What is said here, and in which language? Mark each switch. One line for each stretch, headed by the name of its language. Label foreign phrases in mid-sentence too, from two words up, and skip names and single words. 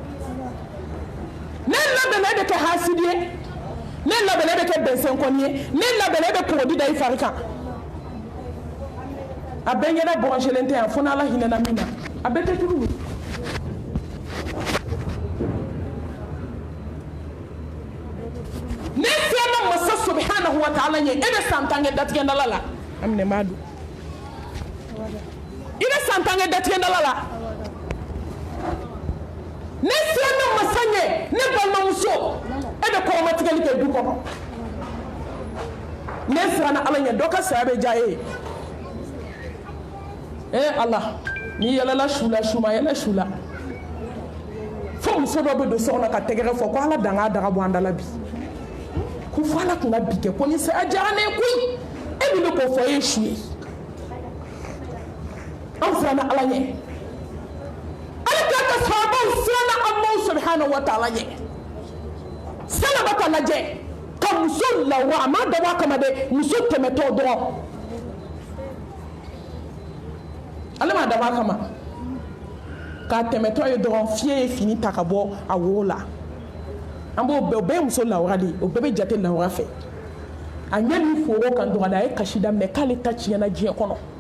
Bambara: ne labɛnna e bɛ kɛ hasidi ye ne labɛnna e bɛ kɛ bɛnsɛnkɔni ye ne labɛnna e bɛ kɔgɔdi da i fari kan a bɛɛ ɲɛda bɔgɔsilen tɛ yan fo n'ala hinɛna min na a bɛɛ tɛ turu ne fiyɛma masa
Arabic: سبحانه وتعالى
Bambara: ɲɛ e bɛ san 10 kɛ datigɛndala la a minɛ m'a don i bɛ san 10 tange datigɛ dala la ne sira ne masa ɲɛ ne balimamuso e bɛ kɔrɔmatigɛli kɛ du kɔnɔ ne sira na ala ɲɛ dɔ ka saya bɛ diya e ye ala n'i yɛlɛla su la su ma yɛlɛ su la fo muso dɔ bɛ don so kɔnɔ ka tɛgɛrɛ fɔ ko ala dan k'a daga bɔ an da la bi ko fo ala tun ka bi kɛ ko ni saya diyara ne ye koyi e bɛ k'o fɔ e ye su ye an sira na ala ɲɛ ala k'a ka sahabaw sira na
Arabic: الله سبحانه وتعالى
Bambara: ɲɛ salaba ka lajɛ ka muso lawura a ma dabɔ a kama dɛ muso tɛmɛtɔ dɔrɔn ale ma dabɔ a kama k'a tɛmɛtɔ ye dɔrɔn fiɲɛ ye fini ta ka bɔ a wo la an b'o bɛɛ o bɛɛ ye muso lawura de ye o bɛɛ bɛ jate lawura fɛ a ɲɛ min foro kan dɔrɔn a ye kasi daminɛ k'ale ta tiɲɛna diɲɛ kɔnɔ